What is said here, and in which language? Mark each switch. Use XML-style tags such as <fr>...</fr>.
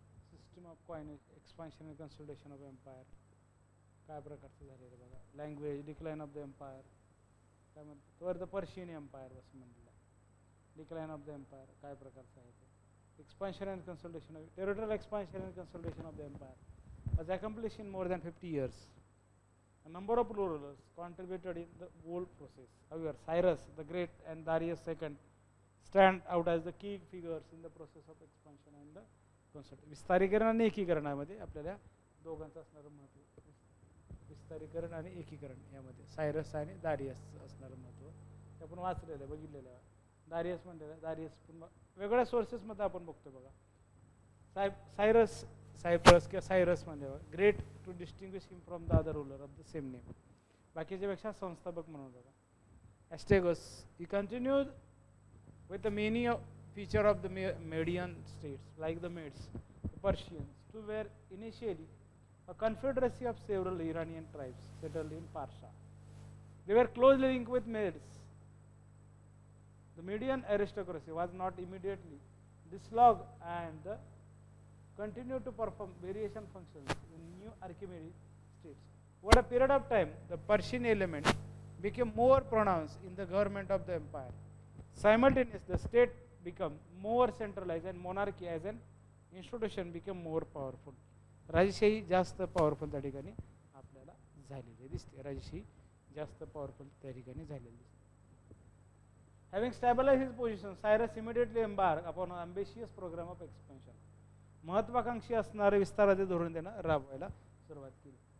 <en>system of coinage, expansion and consolidation of empire</en> <mr>काय प्रकारचं झालेलं बघा.</mr> <en>language, decline of the empire</en> <mr>काय म्हणतात, वर</mr> <en>the Persian empire</en> <mr>असं म्हणलेलं.</mr> <en>decline of the empire</en> <mr>काय प्रकारचं आहे ते.</mr> <en>Expansion and consolidation of territorial expansion and consolidation of the empire was accomplished in more than 50 years. A number of rulers contributed in the whole process. However, Cyrus the Great and Darius II stand out as the key figures in the process of expansion and the consolidation.</en> <mr>विस्तारीकरण आणि एकीकरणामध्ये आपल्याला दोघांचं असणारं महत्त्व. विस्तारीकरण आणि एकीकरण यामध्ये सायरस आणि दारियस असणारं महत्त्व ते आपण वाचलेलं आहे, बघितलेलं आहे. दारियस म्हणलेलं दारियस पण वेगवेगळ्या सोर्सेसमध्ये आपण बघतो बघा. सायप्रस किंवा सायरस म्हणजे</mr> <en>Great to distinguish him from the other ruler of the same name.</en> <mr>बाकीच्यापेक्षा संस्थापक म्हणून बघा.</mr> <en>Astyages he continued with the many feature of the Median states like the Medes, the Persians, who were initially a confederacy of several Iranian tribes settled in Parsha. They were closely linked with Medes. The Median aristocracy was not immediately dislodged and continued to perform variation functions in new Achaemenid states. Over a period of time, the Persian element became more pronounced in the government of the empire. Simultaneously, the state became more centralized and monarchy as an institution became more powerful.</en> <mr>राजशाही जास्त powerful त्या ठिकाणी आपल्याला झालेली दिसते. राजशाही जास्त powerful त्या ठिकाणी झालेली दिसते.</mr> <en>Having stabilized his position, Cyrus immediately embarked upon an ambitious program of expansion.</en> <mr>महत्वाकांक्षी असणारे विस्ताराचे धोरण त्यानं राबवायला सुरुवात केली.</mr>